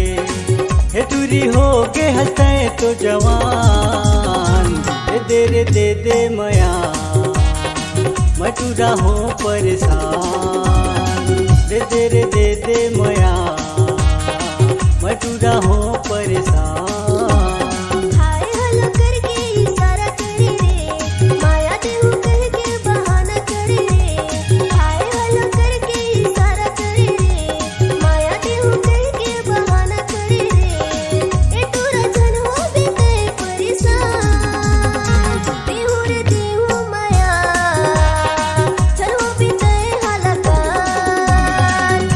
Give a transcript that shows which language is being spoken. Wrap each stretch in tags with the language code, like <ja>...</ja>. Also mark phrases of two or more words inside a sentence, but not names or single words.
<hne>हे टूरी हो के हंसते तो जवान, दे दे मया मैं टूरा हो परेशान। दे दे मया मैं टूरा हो परेशान।</hne> <en>hi hello</en> <hne>करके इशारा करे रे, माया देहू कह के बहाना करे रे।</hne> <en>hi hello</en> <hne>करके इशारा करे रे, माया देहू कह के बहाना करे रे। ए टूरा जन हो बीते परेशान, देहू रे देहू माया जन हो बीते हलकान।</hne>